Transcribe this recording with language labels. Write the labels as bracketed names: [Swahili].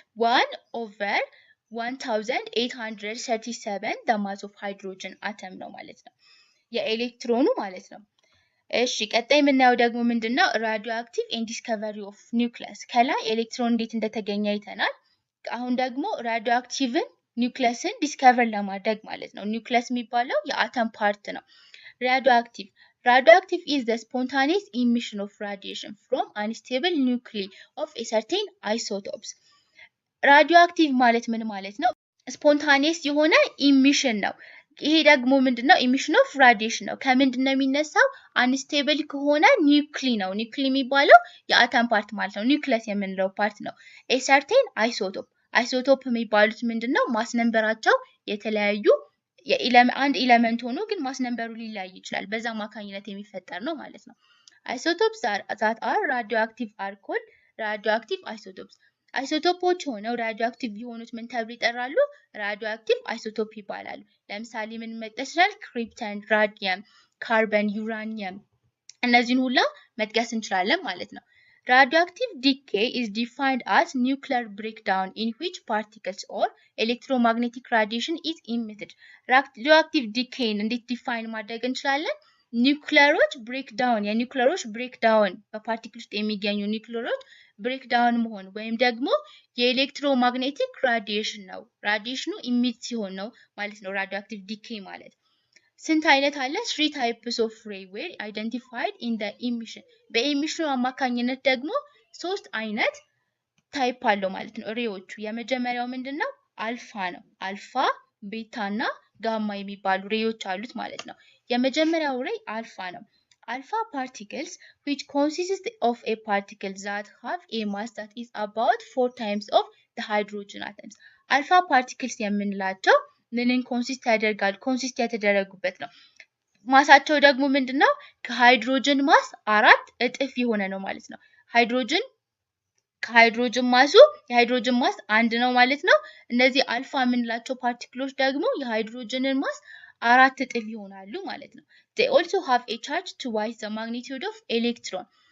[Amharic] 1/1837 [English] the mass of hydrogen atom [Amharic] ነው ማለት ነው። የኤሌክትሮኑ ማለት ነው። እሺ ቀጣይ የምናየው ደግሞ ምንድነው? [English] radioactive and discovery of nucleus። [Amharic] ከላይ ኤሌክትሮን እንዴት እንደተገኘ አይተናል። አሁን ደግሞ radioactiveን ኒውክሊየስን ዲስከቨር ለማድረግ ማለት ነው። ኒውክሊየስ የሚባለው የአተም ፓርት ነው። radioactive [English] Radioactive is the spontaneous emission of radiation from unstable nuclei of a certain isotopes. [Amharic] Radioactive ማለት ምን ማለት ነው? ስፖንታኒየስ የሆነ ኢሚሽን ነው። ይሄ ደግሞ ምንድነው? ኢሚሽን ኦፍ ራዲዬሽን ነው። ከምንድነው የሚነሳው? አንስቴብል ከሆነ ኒውክሊ ነው። ኒውክሊ የሚባለው የአተም ፓርት ማለት ነው። ኒውክለስ የምንለው ፓርት ነው። ኤ ሰርቴን አይሶቶፕ አይሶቶፕ የሚባሉት ምንድነው? ማስ ነምበራቸው የተለያዩ አንድ ኤሌመንት ሆኖ ግን ማስ ነምበሩ ሊለያይ ይችላል። በዛ አማካኝነት የሚፈጠር ነው ማለት ነው። አይሶቶፕስ [English] that are radioactive are called radioactive isotopes. [Amharic] አይሶቶፖች ሆነው ራዲዮአክቲቭ የሆኑት ምን ተብሎ ይጠራሉ? ራዲዮአክቲቭ አይሶቶፕ ይባላሉ። ለምሳሌ ምን መጥቀስ ይችላል? ክሪፕተን፣ ራዲየም፣ ካርበን፣ ዩራኒየም እነዚህን ሁላ መጥቀስ እንችላለን ማለት ነው። [English] Radioactive decay is defined as nuclear breakdown in which particles or electromagnetic radiation is emitted. Radioactive decay [Amharic] እንዴት ዲፋይን ማድረግ እንችላለን? ኒውክሌሮች ብሬክዳውን የኒውክሌሮች ብሬክዳውን በፓርቲክል ውስጥ የሚገኙ ኒውክሌሮች ብሬክዳውን መሆን ወይም ደግሞ የኤሌክትሮማግኔቲክ ራዲዬሽን ነው። ራዲዬሽኑ ኢሚት ሲሆን ነው ማለት ነው ራዲዮአክቲቭ ዲኬይ ማለት። ስንት አይነት አለ? [English] 3 types of ray were identified in the emission. [Amharic] በኤሚሽኑ አማካኝነት ደግሞ 3 አይነት ታይፕ አለው ማለት ነው ሬዎቹ። የመጀመሪያው ምንድነው? አልፋ ነው። አልፋ፣ ቤታ እና ጋማ የሚባሉ ሬዎች አሉት ማለት ነው። የመጀመሪያው ሬይ አልፋ ነው። [English] Alpha particles which consist of a particle that have a mass that is about 4 times of the hydrogen atoms. Alpha particles [Amharic] የምንላቸው ምንን ኮንሲስት ያደርጋል? ኮንሲስት የተደረጉበት ነው። ማሳቸው ደግሞ ምንድነው? ከሃይድሮጅን ማስ 4 እጥፍ የሆነ ነው ማለት ነው። ከሃይድሮጅን ማሱ የሃይድሮጅን ማስ 1 ነው ማለት ነው። እነዚህ አልፋ የምንላቸው ፓርቲክሎች ደግሞ የሃይድሮጅንን ማስ 4 እጥፍ ይሆናሉ ማለት ነው። [English] They also have a charge twice the magnitude of electron.